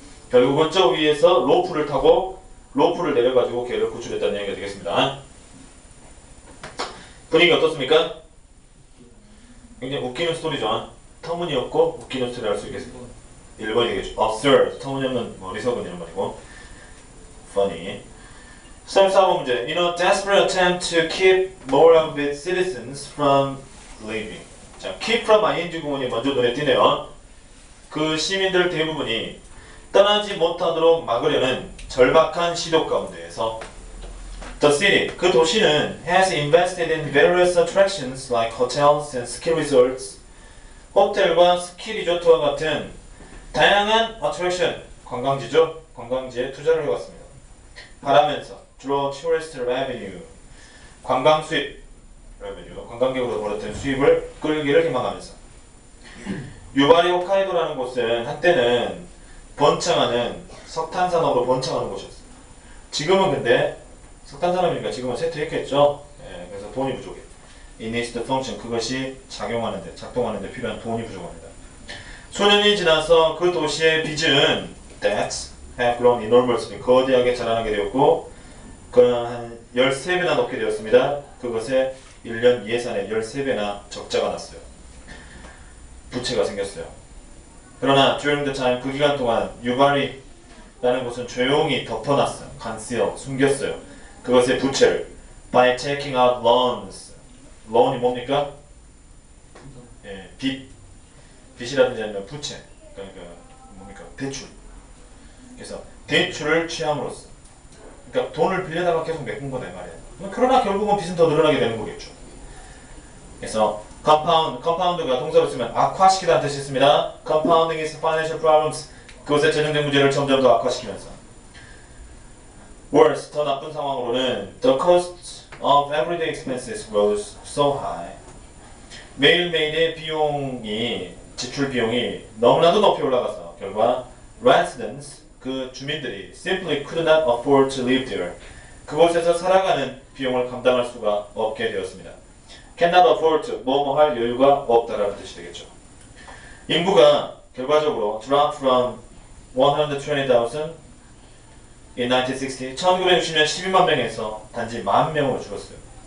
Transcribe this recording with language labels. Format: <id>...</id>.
<ko>결국은 저 위에서 로프를 타고 로프를 내려가지고 걔를 구출했다는 얘기가 되겠습니다. 분위기 어떻습니까? 굉장히 웃기는 스토리죠. 터무니없고 웃기는 스토리를 할 수 있겠습니다. 1번 얘기죠. absurd, 터무니없는 어리석은 이런 말이고 funny. 34번 문제.</ko> <en>In a desperate attempt to keep more of its citizens from leaving.</en> <ko>자, keep from ing 구문이 먼저 눈에 띄네요. 그 시민들 대부분이 떠나지 못하도록 막으려는 절박한 시도 가운데에서</ko> <en>The city,</en> <ko>그 도시는</ko> <en>has invested in various attractions like hotels and ski resorts.</en> <ko>호텔과 스키 리조트와 같은 다양한 attraction, 관광지죠. 관광지에 투자를 해왔습니다. 바라면서</ko> <en>draw tourist revenue,</en> <ko>관광 수입, revenue, 관광객으로 벌었던 수입을 끌기를 희망하면서 유바리 홋카이도라는 곳은 한때는 번창하는 석탄 산업으로 번창하는 곳이었어요. 지금은 근데 석탄 산업이니까 지금은 쇠퇴했겠죠. 예, 그래서 돈이 부족해.</ko> <en>It needs to function,</en> <ko>그것이 작동하는데 필요한 돈이 부족합니다. 수년이 지나서 그 도시의 빚은</ko> <en>debts have grown enormously,</en> <ko>거대하게 자라나게 되었고 그는 한 13배나 높게 되었습니다. 그것에 1년 예산의 13배나 적자가 났어요. 부채가 생겼어요. 그러나</ko> <en>during the time,</en> <ko>그 기간 동안 유바리라는 곳은 조용히 덮어놨어요. conceal, 숨겼어요. 그것의 부채를</ko> <en>by taking out loans.</en> <ko>loan이 뭡니까? 예, 빚이라든지 아니면 부채, 그러니까 뭡니까? 대출. 그래서 대출을 취함으로써, 그러니까 돈을 빌려다가 계속 메꾼 거다 이 말이에요. 그러나 결국은 빚은 더 늘어나게 되는 거겠죠. 그래서 compound가 동사로 쓰면 악화시키다는 뜻이 있습니다.</ko> <en>compounding is financial problems.</en> <ko>그것의 재정적 문제를 점점 더 악화시키면서.</ko> <en>worse,</en> <ko>더 나쁜 상황으로는</ko> <en>the cost of everyday expenses rose so high.</en> <ko>매일매일의 비용이, 지출 비용이 너무나도 높이 올라가서 결과 residents, 그 주민들이</ko> <en>simply could not afford to live there.</en> <ko>그곳에서 살아가는 비용을 감당할 수가 없게 되었습니다. cannot afford to, 뭐뭐 할 여유가 없다라는 뜻이 되겠죠. 인구가 결과적으로</ko> <en>drop from 120,000 in 1960,</en> <ko>1960년 12만 명에서 단지 10,000명으로 줄었어요.</ko>